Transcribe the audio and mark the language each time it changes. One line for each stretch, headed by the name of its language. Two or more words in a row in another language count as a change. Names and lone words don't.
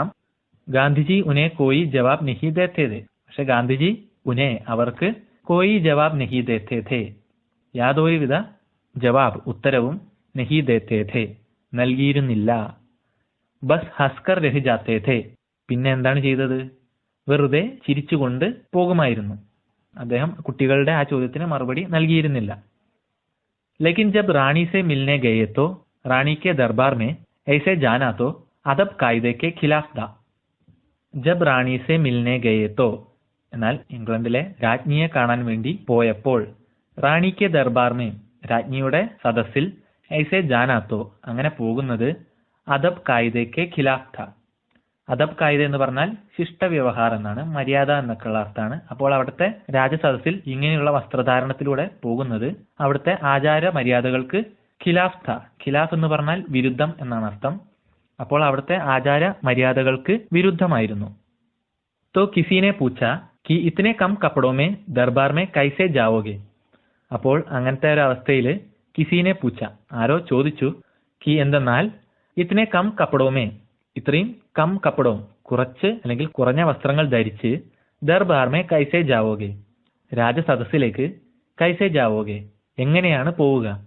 Hindi: गांधीजी उन्हें कोई जवाब नहीं देते थे, പക്ഷെ गांधीजी उन्हें അവർക്ക് कोई जवाब नहीं देते थे, യാതൊരുവിധ ജവാബ് ഉത്തരവും नहीं देते थे നൽകിയിരുന്നില്ല. बस हँसकर रह जाते थे,
Malayalam: പിന്നെ എന്താണ് ചെയ്തത്, വെറുതെ ചിരിച്ചുകൊണ്ട് പോകുമായിരുന്നു. അദ്ദേഹം കുട്ടികളുടെ ആ ചോദ്യത്തിന് മറുപടി നൽകിയിരുന്നില്ല.
Hindi: लेकिन जब रानी से मिलने गए तो रानी के दरबार में ऐसे जाना तो अदब कायदे के खिलाफ था. जब रानी से मिलने गए तो,
Malayalam: എന്നാൽ ഇംഗ്ലണ്ടിലെ രാജ്ഞിയെ കാണാൻ വേണ്ടി പോയപ്പോൾ,
Hindi: रानी के दरबार में
Malayalam: രാജ്ഞിയുടെ സദസ്സിൽ,
Hindi: ऐसे जाना तो
Malayalam: അങ്ങനെ പോകുന്നത്,
Hindi: अदब कायदे के खिलाफ था. अदब कायदा
Malayalam: എന്ന് പറഞ്ഞാൽ ശിഷ്ടവ്യവഹാരം എന്നാണ്, മര്യാദ എന്നൊക്കെയുള്ള അർത്ഥമാണ്. അപ്പോൾ അവിടുത്തെ രാജസദസ്സിൽ ഇങ്ങനെയുള്ള വസ്ത്രധാരണത്തിലൂടെ പോകുന്നത് അവിടുത്തെ ആചാര മര്യാദകൾക്ക്
Hindi: खिलाफ था.
Malayalam: ഖിലാഫ് എന്ന് പറഞ്ഞാൽ വിരുദ്ധം എന്നാണ് അർത്ഥം. അപ്പോൾ അവിടുത്തെ ആചാര മര്യാദകൾക്ക് വിരുദ്ധമായിരുന്നു.
Hindi: तो किसी ने पूछा कि इतने कम कपड़ों में दरबार में कैसे जाओगे.
Malayalam: അപ്പോൾ അങ്ങനത്തെ ഒരു അവസ്ഥയിൽ
Hindi: किसी ने पूछा,
Malayalam: ആരോ ചോദിച്ചു, കി എന്തെന്നാൽ,
Hindi: इतने कम कपड़ों में
Malayalam: ഇത്രയും
Hindi: कम कपड़ों
Malayalam: കുറച്ച് അല്ലെങ്കിൽ കുറഞ്ഞ വസ്ത്രങ്ങൾ ധരിച്ച്,
Hindi: दरबार में कैसे जाओगे
Malayalam: രാജസദസ്സിലേക്ക്,
Hindi: कैसे जाओगे
Malayalam: എങ്ങനെയാണ് പോവുക.